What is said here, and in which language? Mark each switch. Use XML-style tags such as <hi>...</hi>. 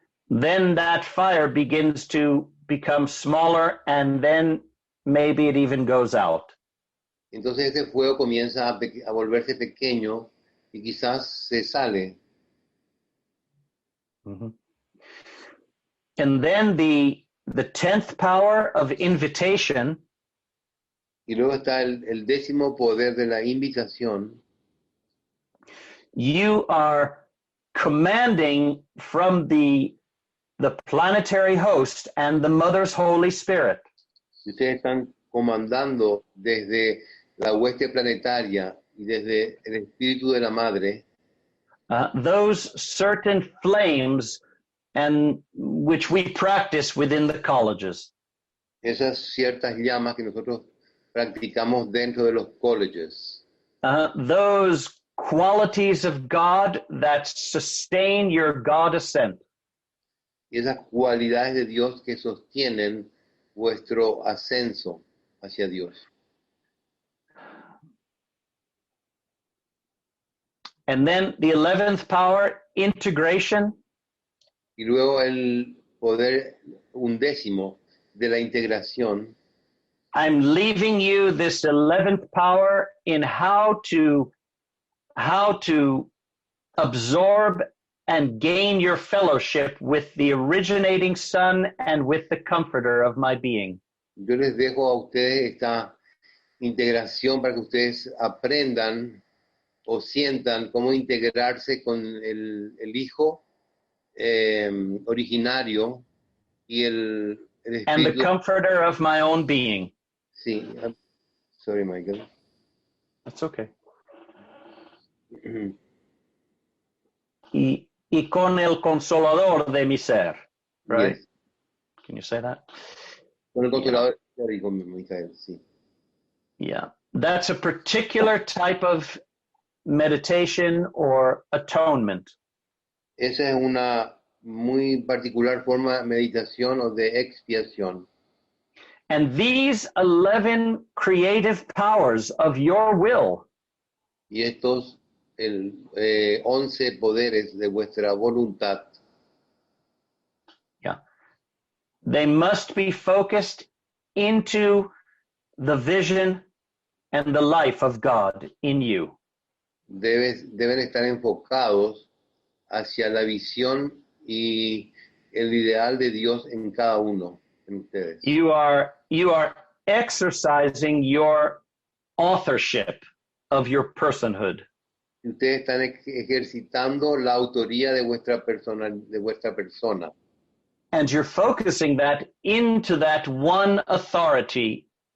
<en>then that fire begins to become smaller and then maybe it even goes out.</en> <es>Entonces ese fuego comienza a volverse pequeño y quizás se sale. Mm-hmm.</es> <en>And then the 10th power of invitation.</en> <es>Y luego está el 10º poder de la invitación.</es> <en>You are commanding from the planetary host and the Mother's Holy Spirit.</en> <es>Ustedes están comandando desde la hueste planetaria y desde el Espíritu de la Madre.</es> <en>Those certain flames and which we practice within the colleges.</en> <es>Esas ciertas llamas que nosotros practicamos dentro de los colleges.</es> <en>Those qualities of God that sustain your God ascent.</en> <es>y esas cualidades de Dios que sostienen vuestro ascenso hacia Dios.</es> <en>And then the 11th power, integration.</en> <es>Y luego el poder 11º de la integración.</es> <en>I'm leaving you this 11th power in how to absorb and gain your fellowship with the originating Son and with the Comforter of my being.</en> <es>Yo les dejo a ustedes esta integración para que ustedes aprendan o sientan cómo integrarse con el Hijo originario y el Espíritu.</es> <en>And the Comforter of my own being.</en> <es>Sí,</es> <en>sorry,</en> <es>Michael.</es> <en>That's okay.</en> <es>Y con el consolador de mi ser,</es> <en>right? Yes. Can you say that?</en> <es>Con el consolador y con Michael, sí.</es> <en>Yeah, that's a particular type of meditation or atonement.</en> <es>Esa es una muy particular forma de meditación o de expiación.</es> <en>And these 11 creative powers of your will</en> <es>Y estos 11 poderes de vuestra voluntad,</es> <en>they must be focused into the vision and the life of God in you.</en> <es>deben estar enfocados hacia la visión y el ideal de Dios en cada uno de ustedes.</es> <en>You are exercising your authorship of your personhood.</en> <es>Y ustedes están ejercitando la autoría de vuestra persona.</es> <en>And you're focusing that into that one authority.</en>